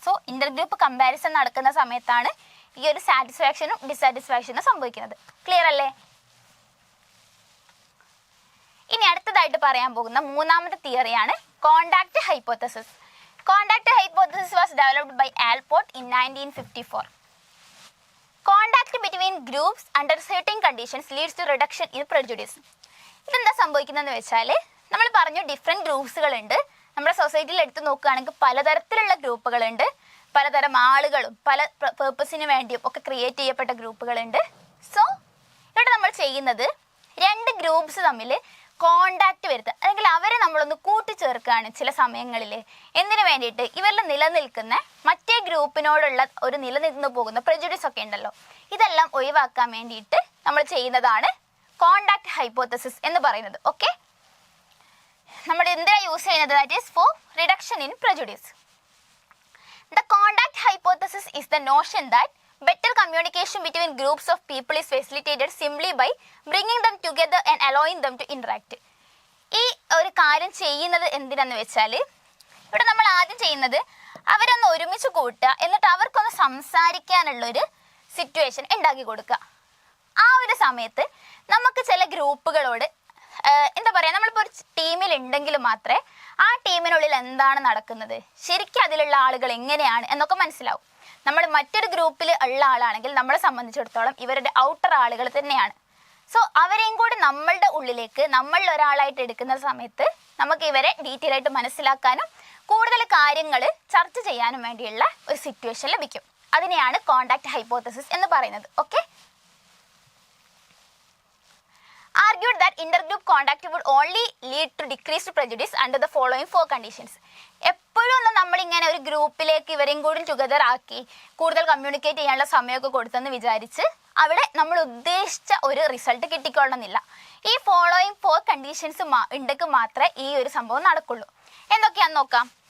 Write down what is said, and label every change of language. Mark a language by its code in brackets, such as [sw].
[ml] So ഇൻ്റർ group comparison നടക്കുന്ന സമയത്താണ് ഈ ഒരു സാറ്റിസ്ഫാക്ഷനും ഡിസാറ്റിസ്ഫാക്ഷനും സംഭവിക്കുന്നത്. ക്ലിയർ അല്ലേ? ഇനി അടുത്തതായിട്ട് പറയാൻ പോകുന്ന മൂന്നാമത്തെ തിയറിയാണ് contact hypothesis. [en] Contact hypothesis was developed by Allport in 1954. Contact between groups under certain conditions leads to reduction in prejudice. [ml] ഇതെന്താ സംഭവിക്കുന്നതെന്ന് വെച്ചാൽ നമ്മൾ പറഞ്ഞു ഡിഫറെൻറ്റ് ഗ്രൂപ്പ്സുകളുണ്ട്. നമ്മുടെ സൊസൈറ്റിയിൽ എടുത്ത് നോക്കുകയാണെങ്കിൽ പലതരത്തിലുള്ള ഗ്രൂപ്പുകളുണ്ട്. പലതരം ആളുകളും പല പേർപ്പസിന് വേണ്ടിയും ഒക്കെ ക്രിയേറ്റ് ചെയ്യപ്പെട്ട ഗ്രൂപ്പുകളുണ്ട്. സോ ഇവിടെ നമ്മൾ ചെയ്യുന്നത് രണ്ട് ഗ്രൂപ്പ്സ് തമ്മിൽ കോണ്ടാക്റ്റ് വരുത്തുക, അല്ലെങ്കിൽ അവരെ നമ്മളൊന്ന് കൂട്ടിച്ചേർക്കുകയാണ് ചില സമയങ്ങളിൽ. എന്തിനു വേണ്ടിയിട്ട്? ഇവരിൽ നിലനിൽക്കുന്ന മറ്റേ ഗ്രൂപ്പിനോടുള്ള ഒരു നിലനിന്ന് പോകുന്ന പ്രെജുഡിസ് ഒക്കെ ഉണ്ടല്ലോ, ഇതെല്ലാം ഒഴിവാക്കാൻ വേണ്ടിയിട്ട് നമ്മൾ ചെയ്യുന്നതാണ് കോണ്ടാക്ട് ഹൈപ്പോത്തസിസ് എന്ന് പറയുന്നത്. ഓക്കെ, നമ്മൾ എന്തിനാണ് യൂസ് ചെയ്യുന്നത്? [en] That is for reduction in prejudice. The contact hypothesis is the notion that better communication between groups of people is facilitated simply by bringing them together and allowing them to interact. [ml] ഈ ഒരു കാര്യം ചെയ്യുന്നത് എന്തിനാന്ന് വെച്ചാൽ ഇവിടെ നമ്മൾ ആദ്യം ചെയ്യുന്നത് അവരൊന്ന് ഒരുമിച്ച് കൂട്ടുക, എന്നിട്ട് അവർക്കൊന്ന് സംസാരിക്കാനുള്ളൊരു സിറ്റുവേഷൻ ഉണ്ടാക്കി കൊടുക്കുക. ആ ഒരു സമയത്ത് നമുക്ക് ചില ഗ്രൂപ്പുകളോട് എന്താ പറയുക, നമ്മളിപ്പോൾ ഒരു ടീമിൽ ഉണ്ടെങ്കിൽ മാത്രമേ ആ ടീമിനുള്ളിൽ എന്താണ് നടക്കുന്നത്, ശരിക്കും അതിലുള്ള ആളുകൾ എങ്ങനെയാണ് എന്നൊക്കെ മനസ്സിലാവും. നമ്മൾ മറ്റൊരു ഗ്രൂപ്പിൽ ഉള്ള ആളാണെങ്കിൽ നമ്മളെ സംബന്ധിച്ചിടത്തോളം ഇവരുടെ ഔട്ടർ ആളുകൾ തന്നെയാണ്. സോ അവരെയും കൂടി നമ്മളുടെ ഉള്ളിലേക്ക് നമ്മളിൽ ഒരാളായിട്ട് എടുക്കുന്ന സമയത്ത് നമുക്ക് ഇവരെ ഡീറ്റെയിൽ ആയിട്ട് മനസ്സിലാക്കാനും കൂടുതൽ കാര്യങ്ങൾ ചർച്ച ചെയ്യാനും വേണ്ടിയുള്ള ഒരു സിറ്റുവേഷൻ ലഭിക്കും. അതിനെയാണ് കോണ്ടാക്ട് ഹൈപ്പോത്തസിസ് എന്ന് പറയുന്നത്. [en] Okay, argued that intergroup contact would only lead to decreased prejudice under the following four conditions. [ml] എപ്പോഴും ഒന്ന് നമ്മളിങ്ങനെ ഒരു ഗ്രൂപ്പിലേക്ക് ഇവരെയും കൂടി ടുഗദർ ആക്കി കൂടുതൽ കമ്മ്യൂണിക്കേറ്റ് ചെയ്യാനുള്ള സമയമൊക്കെ കൊടുത്തെന്ന് വിചാരിച്ച് അവിടെ നമ്മൾ ഉദ്ദേശിച്ച ഒരു റിസൾട്ട് കിട്ടിക്കൊള്ളണമെന്നില്ല. ഈ ഫോളോയിങ് ഫോർ കണ്ടീഷൻസ് ഉണ്ടെങ്കിൽ മാത്രമേ ഈ ഒരു സംഭവം നടക്കുള്ളൂ. എന്തൊക്കെയാണെന്ന് നോക്കാം.